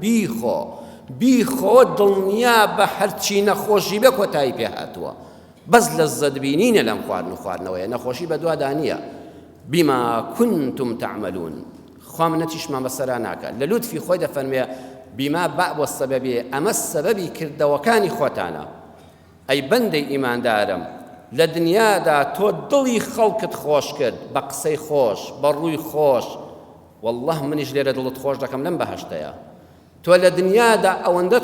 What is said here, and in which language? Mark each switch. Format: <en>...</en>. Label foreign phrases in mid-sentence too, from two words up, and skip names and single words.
<ckb>بیخۆ دڵنیا بە هەرچی نەخۆشی بێ کۆتایی پێ هاتووە بەس لەزەت بینینە لەم خواردن و خواردنەوەیە نەخۆشی بە دووادا نییە</ckb> <ar>بما كنتم تعملون</ar> <ckb>خوا منەتیشمان بەسەرا ناکات لە لوتفی خۆی دەفەرمێ بما بەعب وەسەبەبێ ئەمە سەبەبی کردەوەکانی خۆتانە ئەی بەندەی ئیماندارم لە دنیادا تۆ دڵی خەڵکت خۆش کرد بە قسەی خۆش بە ڕووی خۆش والله منیش لێرە دڵت خۆش دەکەم لەم بەهەشتەیە تۆ لە دنیادا ئەوەندەت</ckb>